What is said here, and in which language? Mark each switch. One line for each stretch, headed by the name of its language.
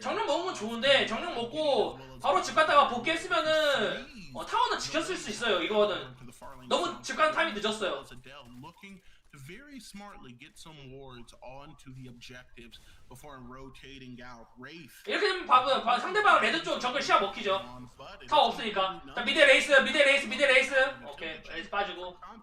Korean: 정령 먹은 건 좋은데 정령 먹고 바로 집 갔다가 복귀했으면은 타워는 지켰을 수 있어요. 이거는 너무 집 가는 타임이 늦었어요.
English: Looking to very smartly get some wards onto the objectives before rotating out. Wraith.
Korean: 이렇게 되면 상대방 레드 쪽 정글 시야 먹히죠. 타워 없으니까. 자 미드 레이스. 오케이 레이스 빠지고.